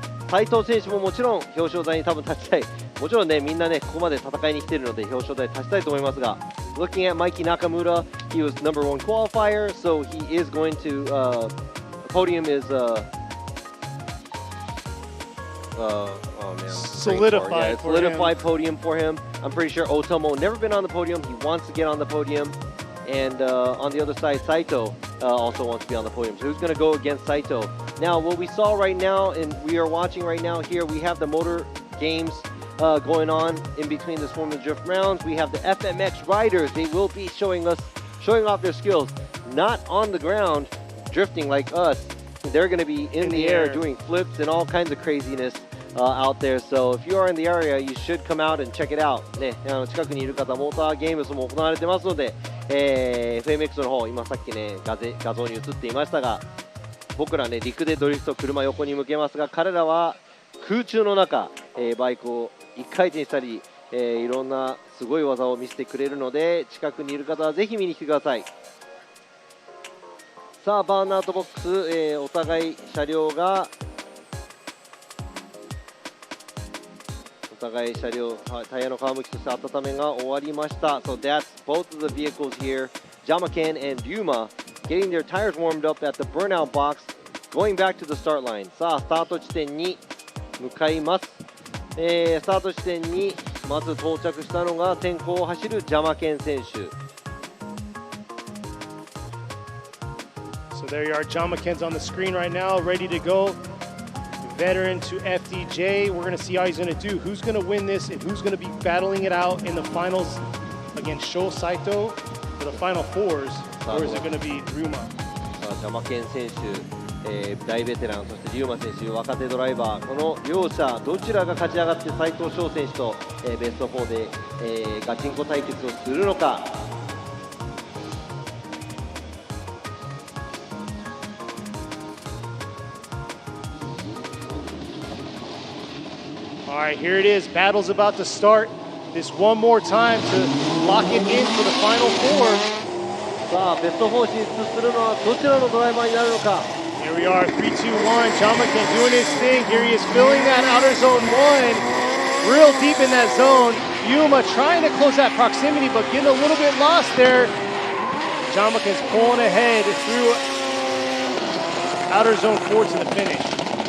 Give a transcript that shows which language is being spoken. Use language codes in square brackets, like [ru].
[ja] 斉藤選手ももちろん表彰台に多分立ちたい。もちろんねみんなねここまで戦いに来ているので表彰台に立ちたいと思いますが、 [en] Looking at Mikey Nakamura, he was number 1 qualifier, so he is going to podium is oh man, Solidified, yeah, solidified podium for him. I'm pretty sure Otomo never been on the podium. He wants to get on the podium, and on the other side, Saito also wants to be on the podium. So who's going to go against Saito? Now, what we saw right now, and we are watching right now here, we have the motor games going on in between the Swarm and Drift rounds. We have the FMX riders. They will be showing off their skills, not on the ground, drifting like us. They're going to be in the air doing flips and all kinds of craziness out there. So if you are in the area, you should come out and check it out. [ja] ね、近くにいる方、モーターゲームスも行われてますので、FMX の方、今さっきね画像に映っていましたが、僕らね陸でドリフト、車横に向けますが、彼らは空中の中、バイクを1回転したり、いろんなすごい技を見せてくれるので、近くにいる方はぜひ見に来てください。さあバーンアウトボックス、お互い車両がタイヤの皮むきとして温めが終わりました。 [en] So that's both of the vehicles here, Jamaken and Ryuma, getting their tires warmed up at the burnout box, going back to the start line. [ja] さあスタート地点に向かいます。スタート地点にまず到着したのが先行を走るジャマケン選手。 [en] So there you are, Jamaken's on the screen right now, ready to go. Veteran to FDJ. We're going to see how he's going to do. Who's going to win this and who's going to be battling it out in the finals against Sho Saito for the final fours, or is it going to be Ryuma? [ja] ジャマケン選手、大ベテラン、そして龍馬選手、若手ドライバー、この両者どちらが勝ち上がって斉藤翔選手と、ベスト4で、ガチンコ対決をするのか。 [en] All right, here it is. Battle's about to start. This one more time to lock it in for the final four. [ja] さあベスト4進出するのはどちらのドライバーになるのか。 [en] Here we are, 3, 2, 1. Jamaken doing his thing. Here he is filling that outer zone 1. Real deep in that zone. Yuma trying to close that proximity, but getting a little bit lost there. Jamaken's pulling ahead through outer zone 4 to the finish.